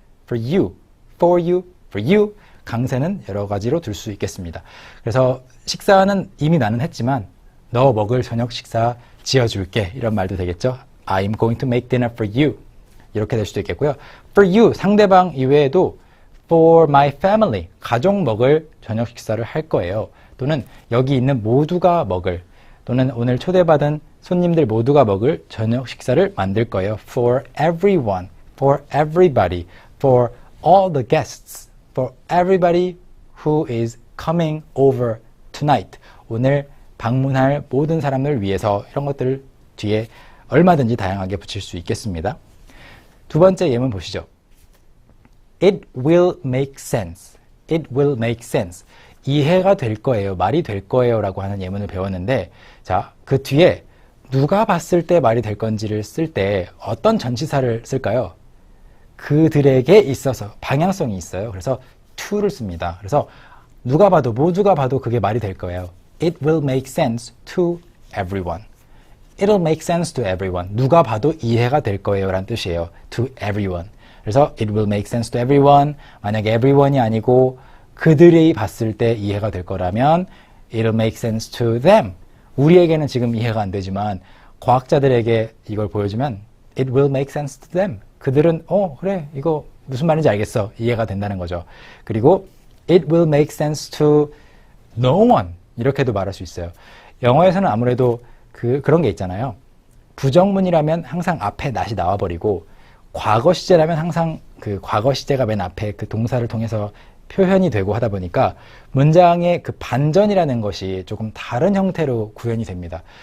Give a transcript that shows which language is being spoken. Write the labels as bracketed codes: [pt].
[en] for you, for you, for you. [ko] 강세는 여러 가지로 둘 수 있겠습니다. 그래서 식사는 이미 나는 했지만 너 먹을 저녁 식사 지어줄게. 이런 말도 되겠죠. [en] I'm going to make dinner for you. [ko] 이렇게 될 수도 있겠고요. For you, 상대방 이외에도 [en] for my family, [ko] 가족 먹을 저녁 식사를 할 거예요. 또는 여기 있는 모두가 먹을, 또는 오늘 초대받은 손님들 모두가 먹을 저녁 식사를 만들 거예요. [en] For everyone, for everybody, for all the guests, for everybody who is coming over tonight. [ko] 오늘 방문할 모든 사람을 위해서 이런 것들을 뒤에 얼마든지 다양하게 붙일 수 있겠습니다. 두 번째 예문 보시죠. [en] It will make sense. It will make sense. [ko] 이해가 될 거예요. 말이 될 거예요. 라고 하는 예문을 배웠는데, 자, 그 뒤에 누가 봤을 때 말이 될 건지를 쓸 때 어떤 전치사를 쓸까요? 그들에게 있어서 방향성이 있어요. 그래서 to를 씁니다. 그래서 누가 봐도, 모두가 봐도 그게 말이 될 거예요. [en] It will make sense to everyone. It'll make sense to everyone. [ko] 누가 봐도 이해가 될 거예요. 라는 뜻이에요. [en] To everyone. 그래서 it will make sense to everyone. [ko] 만약에 everyone이 아니고 그들이 봤을 때 이해가 될 거라면 [en] it'll make sense to them. [ko] 우리에게는 지금 이해가 안 되지만 과학자들에게 이걸 보여주면 [en] it will make sense to them. [ko] 그들은 그래 이거 무슨 말인지 알겠어. 이해가 된다는 거죠. [en] 그리고 it will make sense to no one. [ko] 이렇게도 말할 수 있어요. 영어에서는 아무래도 그런 게 있잖아요. 부정문이라면 항상 앞에 not이 나와버리고 과거 시제라면 항상 그 과거 시제가 맨 앞에 그 동사를 통해서 표현이 되고 하다 보니까 문장의 그 반전이라는 것이 조금 다른 형태로 구현이 됩니다.